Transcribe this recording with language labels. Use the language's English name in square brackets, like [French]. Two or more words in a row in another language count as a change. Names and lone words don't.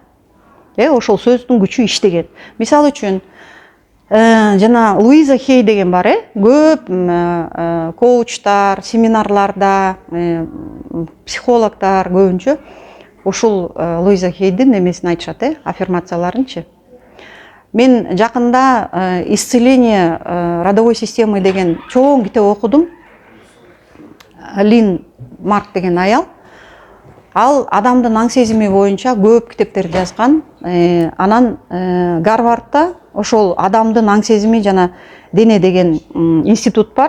[Kyrgyz] Ошол сөздүн күчү иштеген. Мисалы үчүн жана Луиза Хей деген бар, көп коучтар, семинарларда, психологдор көбүнчө ушул Луиза Хейдин эмесин айтышат, аффирмацияларынчы. Мен жакында исцеление родовой системы деген чоң китеп окудум. Лин Марк деген аял. Ал адамдын аң сезими боюнча көп китептерди жазган. Анан Гарвардта ошол адамдын аң сезими жана дене деген институт бар.